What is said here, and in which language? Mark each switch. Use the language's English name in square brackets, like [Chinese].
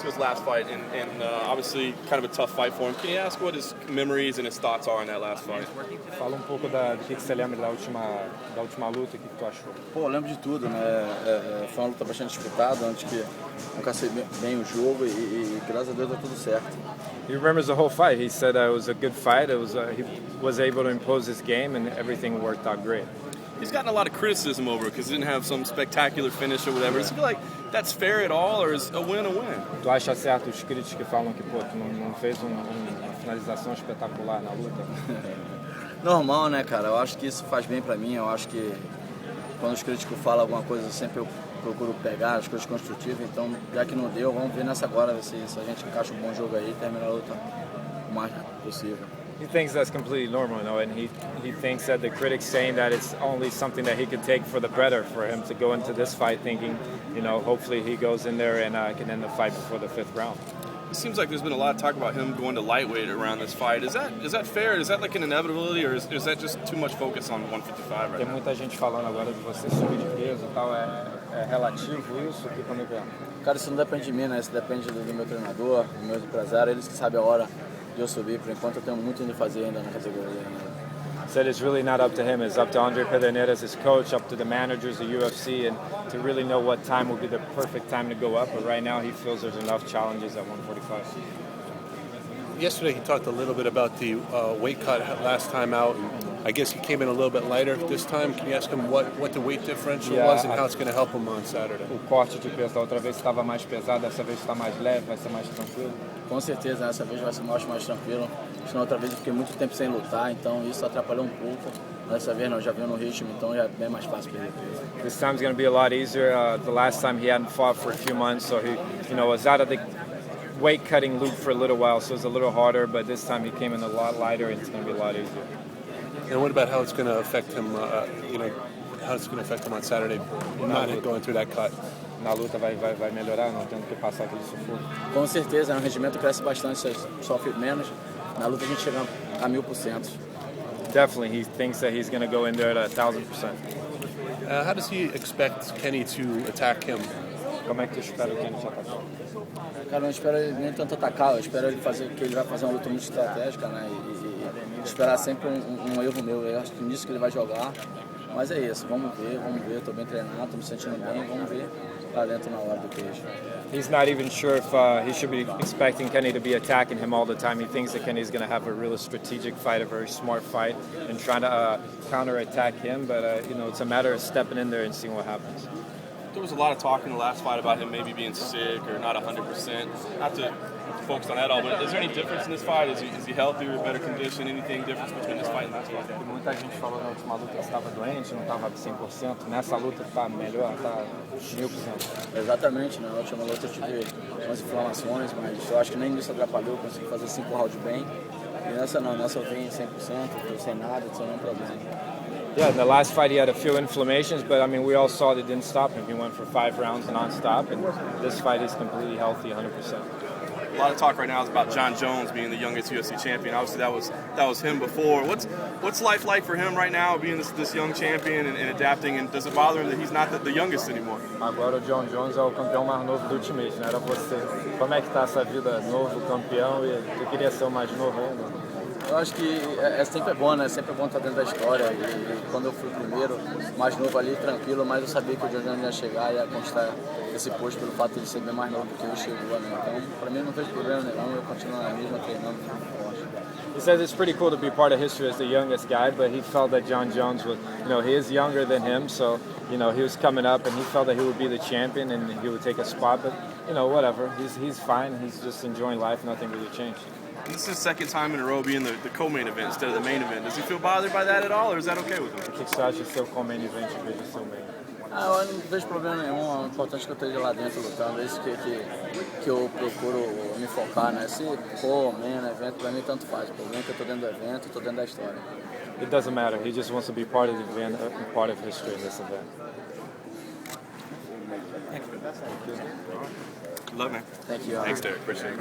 [English] to his last fight, and obviously kind of a tough fight for him. Can you ask what his memories and his thoughts are in that last fight? [Portuguese] Fala pouco do que você lembra da última luta, o que tu achou? Pô, eu lembro de tudo, né? Foi uma luta bastante disputada, antes que eu cacei bem o jogo e graças a Deus deu tudo certo. [English] He remembers the whole fight. He said it was a good fight. It was he was able to impose his game and everything worked out great. He's gotten a lot of criticism over it because he didn't have some spectacular finish or whatever. Does he feel like that's fair at all, or is a win a win? [Portuguese] Tu acha certo os críticos que falam que pô, tu não fez uma finalização espetacular na luta? Normal, né, cara? Eu acho que isso faz bem pra mim. Eu acho que quando os críticos falam alguma coisa, sempre eu procuro pegar as coisas construtivas. Então, já que não deu, vamos ver nessa agora, ver se a gente encaixa um bom jogo aí e termina a luta o mais rápido possível. [English] He thinks that's completely normal, and he thinks that the critics saying that it's only something that he could take for the better for him to go into this fight thinking, hopefully he goes in there and can end the fight before the 5th round. It seems like there's been a lot of talk about him going to lightweight around this fight. Is that fair? Is that like an inevitability, or is that just too much focus on 155 right [Portuguese] Tem [English] now? [Portuguese] muita gente falando agora de você subir de peso e tal, é relativo isso? Que como é que é? Cara, isso não depende de mim, né? Isso depende do meu treinador, do meu empresário, eles que sabem a hora de eu subir. Por enquanto eu tenho muito a fazer ainda na categoria. [English] Said it's really not up to him. It's up to Andre Pederneiras, his coach, up to the managers, the UFC, and to really know what time will be the perfect time to go up. But right now he feels there's enough challenges at 145. Yesterday he talked a little bit about the weight cut last time out. I guess he came in a little bit lighter this time. Can you ask him what the weight differential was and how it's going to help him on Saturday? [Portuguese] O corte de peso da outra vez estava mais pesado, dessa vez está mais leve, vai ser mais tranquilo? Com certeza, dessa vez vai ser mais tranquilo. Na outra vez eu fiquei muito tempo sem lutar, então isso atrapalhou um pouco. Dessa vez não, já veio no ritmo, então já é bem mais fácil perder peso. [English] This time's going to be a lot easier. The last time he hadn't fought for a few months, so he, was out of the weight cutting loop for a little while, so it's a little harder. But this time he came in a lot lighter, and it's going to be a lot easier. And what about how it's going to affect him? How it's going to affect him on Saturday, not going through that cut? [Portuguese] Na luta vai melhorar, não tendo que passar aquele sufoco. Com certeza, o rendimento cresce bastante, você sofre menos. Na luta a gente chega a 1000%. [English] Definitely, he thinks that he's going to go in there at 1000%. How does he expect Kenny to attack him? [Portuguese] Como é que tu espera o Kenny te atacar? Cara, eu não espero ele nem tanto atacar, eu espero que ele vai fazer uma luta muito estratégica, né? E esperar sempre um erro meu. Eu acho que nisso que ele vai jogar. Mas é isso, vamos ver, estou bem treinado, estou me sentindo bem, vamos ver lá dentro na hora do queijo. [English] He's not even sure if he should be expecting Kenny to be attacking him all the time. He thinks that Kenny's going to have a really strategic fight, a very smart fight, and trying to counter-attack him. But, it's a matter of stepping in there and seeing what happens. There was a lot of talk in the last fight about him maybe being sick or not 100%. Not to focus on that all, but is there any difference in this fight? Is he healthier, better condition? Anything difference between this fight and last fight? [Portuguese] Muita gente falou na última luta que estava doente, não estava 100%. Nessa luta está melhor, está 1000%. Exatamente, na última luta eu tive umas inflamações, mas eu acho que nem isso atrapalhou, consegui fazer 5 rounds bem. E nessa não, nessa eu vim 100%, estou sem nada, sem nenhum problema. [English] Yeah, in the last fight he had a few inflammations, but I mean we all saw that didn't stop him. He went for 5 rounds non-stop, and this fight is completely healthy, 100%. A lot of talk right now is about John Jones being the youngest UFC champion. Obviously, that was him before. What's life like for him right now, being this young champion and adapting? And does it bother him that he's not the youngest anymore? [Portuguese] Agora o John Jones é o campeão mais novo do Ultimate, né? Era você. Como é que tá essa vida, novo campeão, e tu queria ser o mais novo ainda? Eu acho que sempre bom, né? Sempre é bom estar dentro da história. E quando eu fui primeiro, mais novo ali, tranquilo, mas eu sabia que o John Jones ia chegar e ia conquistar esse posto pelo fato de ele ser bem mais novo do que eu chegou, né? Então, para mim não vejo problema nenhum, eu continuo na mesma, treinando forte. [English] He says it's pretty cool to be part of history as the youngest guy, but he felt that John Jones was, he is younger than him, so, he was coming up and he felt that he would be the champion and he would take a spot, but, whatever. He's fine, he's just enjoying life, nothing really changed. This is his second time in a row being the co-main event instead of the main event. Does he feel bothered by that at all, or is that okay with him? [Portuguese] O que você acha de ser o co-main event em vez de ser o main? Eu não vejo problema nenhum, o importante é que eu esteja lá dentro lutando, é isso que eu procuro me focar, né? Se for main event, pra mim tanto faz, o problema é que eu tô dentro do evento, tô dentro da história. [English] It doesn't matter, he just wants to be part of the event, part of history in this event. Thank you. Love, man. Thank you. Thanks, Derek. Appreciate it.